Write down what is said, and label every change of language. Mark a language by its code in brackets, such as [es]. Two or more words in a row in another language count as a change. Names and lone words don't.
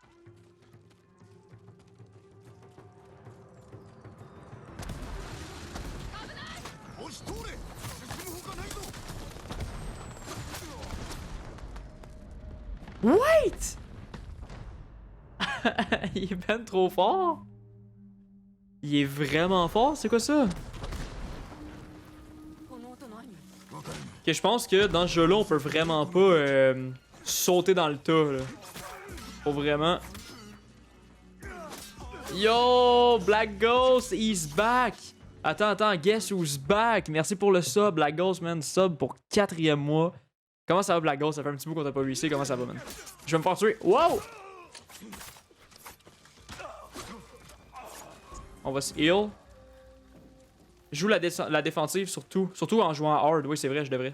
[fr] Wait! Il est ben trop fort! Il est vraiment fort, c'est quoi ça? [ja] この音何？ [fr] Ok, je pense que dans ce jeu-là, on peut vraiment pas sauter dans le tas, là. Faut vraiment... Yo! [en] Black Ghost, he's back! Attends, guess who's back? [fr] Merci pour le sub, Black Ghost, man. Sub pour 4e mois. Comment ça va, Black Ghost? Ça fait un petit bout qu'on t'a pas vu ici. Comment ça va, man? Je vais me faire tuer. Wow! On va se heal. Joue la défensive, surtout. Surtout en jouant hard. Oui, c'est vrai, je devrais.